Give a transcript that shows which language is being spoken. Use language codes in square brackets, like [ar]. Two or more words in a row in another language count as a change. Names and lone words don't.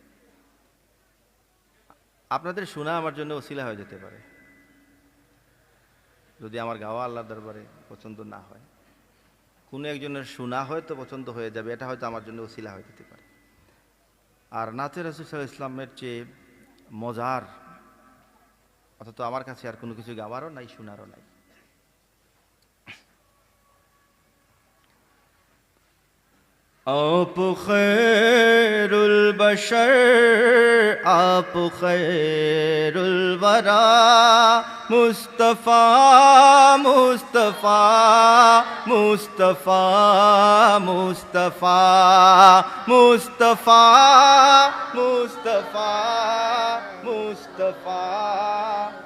[bn] আপনাদের শোনা আমার জন্য ওসিলা হয়ে যেতে পারে, যদি আমার গাওয়া আল্লাহর দরবারে পছন্দ না হয়। কোনো একজনের শোনা হয়তো পছন্দ হয়ে যাবে, এটা হয়তো আমার জন্য ওসিলা হয়ে যেতে পারে। আর নাতে রাসূল সাল্লাল্লাহু আলাইহি ওয়াসাল্লামের চেয়ে মজার অথচ আমার কাছে আর কোনো কিছু গাওয়ারও নাই, শোনারও নাই। [ur] آپ خیر البشر آپ خیر الورا مصطفیٰ مصطفیٰ مصطفیٰ مصطفیٰ مصطفیٰ مصطفیٰ مصطفیٰ